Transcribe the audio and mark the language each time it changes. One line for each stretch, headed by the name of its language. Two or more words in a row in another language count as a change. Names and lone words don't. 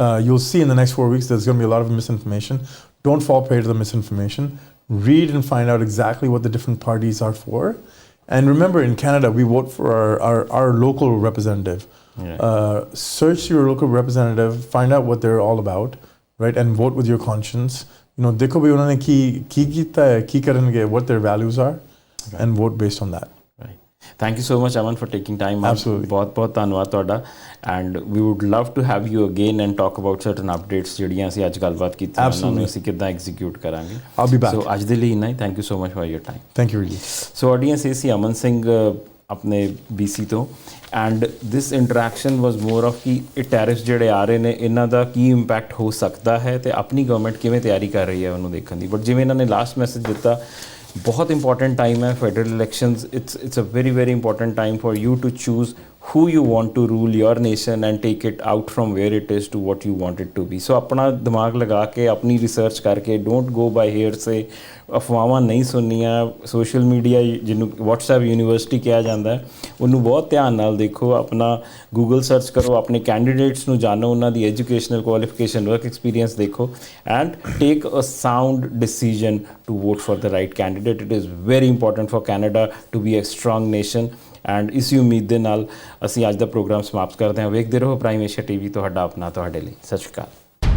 English: You'll see in the next 4 weeks there's going to be a lot of misinformation. Don't fall prey to the misinformation. Read and find out exactly what the different parties are for. And remember, in Canada, we vote for our local representative. Search your local representative, find out what they're all about, right? And vote with your conscience. You know,
Punjabi: ਦੇਖੋ ਭੀ ਉਨ੍ਹੋਨੇ ਕੀ ਕੀਤਾ ਹੈ, ਕੀ ਕਰੇਂਗੇ,
English: what their values are, and vote based on that. Thank you so much, Aman, for taking time. Absolutely.
Punjabi: बहुत ਧੰਨਵਾਦ ਤੁਹਾਡਾ,
English: and we would love to have you again and talk about certain updates
Punjabi: ਜਿਹੜੀਆਂ ਅਸੀਂ ਅੱਜ ਗੱਲਬਾਤ ਕੀਤੀ ਉਹਨਾਂ ਨੂੰ ਅਸੀਂ ਕਿੱਦਾਂ ਐਗਜ਼ੀਕਿਊਟ ਕਰਾਂਗੇ.
English: I'll be back.
Punjabi: So ਅੱਜ ਦੇ ਲਈ ਇੰਨਾ ਹੀ.
English: Thank you so much for your time. Thank you really. So audience,
Punjabi: ਇਹ ਸੀ ਅਮਨ ਸਿੰਘ ਆਪਣੇ BC ਤੋਂ,
English: and this interaction was more of
Punjabi: ਕਿ ਇਹ ਟੈਰਿਫਸ ਜਿਹੜੇ ਆ ਰਹੇ ਨੇ ਇਹਨਾਂ ਦਾ ਕੀ ਇੰਪੈਕਟ ਹੋ ਸਕਦਾ ਹੈ ਤੇ ਆਪਣੀ ਗਵਰਨਮੈਂਟ ਕਿਵੇਂ ਤਿਆਰੀ ਕਰ ਰਹੀ ਹੈ ਉਹਨੂੰ ਦੇਖਣ ਦੀ. ਬਟ ਜਿਵੇਂ ਇਹਨਾਂ ਨੇ ਲਾਸਟ ਮੈਸੇਜ ਦਿੱਤਾ,
English: बहुत important time है federal elections. it's a very very important time for you to choose who you want to rule your nation and take it out from where it is to what you want it to be.
Punjabi: So ਅਪਣਾ ਦਿਮਾਗ ਲਗਾ ਕੇ ਅਪਣੀ ਰਿਸਰਚ ਕਰਕੇ,
English: don't go by hearsay,
Punjabi: ਅਫਵਾਹਾਂ ਨਹੀਂ ਸੁਣਨੀਆਂ.
English: social media ਜਿਨ੍ਹੋਂ WhatsApp university
Punjabi: ਕਿਆ ਜਾਤਾ ਹੈ ਉਨ੍ਹੋਂਨੇ ਬਹੁਤ ਧਿਆਨ ਨਾਲ ਦੇਖੋ, ਅਪਣਾ
English: google search
Punjabi: ਕਰੋ, ਅਪਣੇ ਕੈਂਡੀਡੇਟਸ ਨੂੰ ਜਾਣੋ, ਉਹਨਾਂ ਦੀ
English: educational qualification, work experience
Punjabi: देखो,
English: and take a sound decision to vote for the right candidate. It is very important for Canada to be a strong nation.
Punjabi: ਐਂਡ ਇਸੀ ਉਮੀਦ ਦੇ ਨਾਲ ਅਸੀਂ ਅੱਜ ਦਾ ਪ੍ਰੋਗਰਾਮ ਸਮਾਪਤ ਕਰਦੇ ਹਾਂ. ਵੇਖਦੇ ਰਹੋ ਪ੍ਰਾਈਮ ਏਸ਼ੀਆ TV, ਤੁਹਾਡਾ ਆਪਣਾ ਤੁਹਾਡੇ ਲਈ. ਸਤਿ ਸ਼੍ਰੀ ਅਕਾਲ.